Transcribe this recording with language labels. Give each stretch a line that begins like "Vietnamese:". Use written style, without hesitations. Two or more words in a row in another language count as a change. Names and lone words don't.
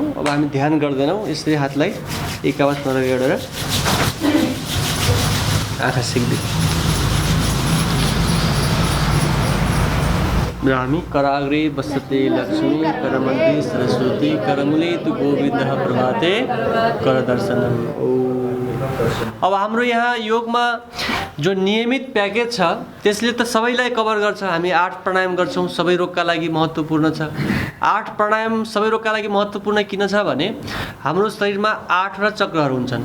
Nepali: अब हामी ध्यान गर्दैनौँ, यसरी हातलाई एक आवाजमा गरेर आँखा सिक्दै र हामी
Sanskrit: कराग्रे बसते लक्ष्मी, करमध्ये सरस्वती, करमुले तु गोविन्दः प्रभाते, कर दर्शनम।
Nepali: अब हाम्रो यहाँ योगमा जो नियमित प्याकेज छ त्यसले त सबैलाई कभर गर्छ। हामी 8 प्राणायाम गर्छौँ, सबै रोगका लागि महत्त्वपूर्ण छ। 8 प्राणायाम सबै रोगका लागि महत्त्वपूर्ण किन छ भने हाम्रो शरीरमा 8वटा चक्रहरू हुन्छन्।